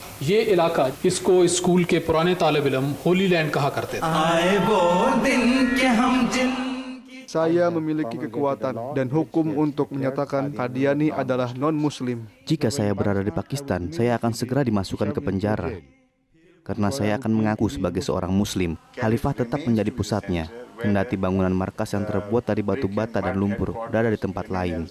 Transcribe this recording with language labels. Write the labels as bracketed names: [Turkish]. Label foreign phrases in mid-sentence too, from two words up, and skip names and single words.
[Urdu] یہ علاقہ اس کو سکول کے پرانے طالب علم [English] Holy Land [Urdu] کہا کرتے تھے. [Indonesian] Saya memiliki kekuatan dan hukum untuk menyatakan Qadiani adalah non-Muslim. Jika saya berada di Pakistan, saya akan segera dimasukkan ke penjara. Karena saya akan mengaku sebagai seorang Muslim. Khalifah tetap menjadi pusatnya, kendati bangunan markas yang terbuat dari batu bata dan lumpur berada di tempat lain.